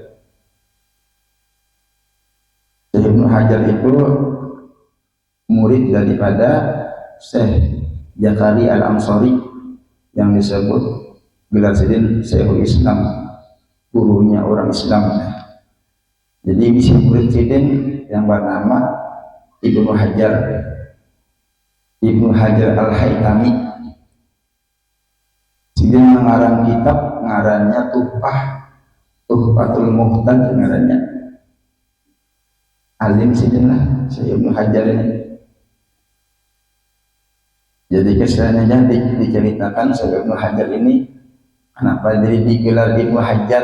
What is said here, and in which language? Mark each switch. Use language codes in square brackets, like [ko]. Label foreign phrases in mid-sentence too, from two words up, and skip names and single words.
[id] Syekh Ibnu Hajar itu murid daripada Syekh Zakaria Al-Ansari yang disebut gelar sidin Syekhul Islam, gurunya orang Islam. Jadi bisa murid sidin yang bernama Ibnu Hajar, Ibnu Hajar Al-Haytami. Sidin mengarang kitab, ngarannya Tuhfatul Muhtad, ngarannya alim sidin lah Syekh Ibnu Hajar ini. Jadi kesannya diceritakan Syekh Ibnu Hajar ini kenapa jadi digelar Ibnu Hajar.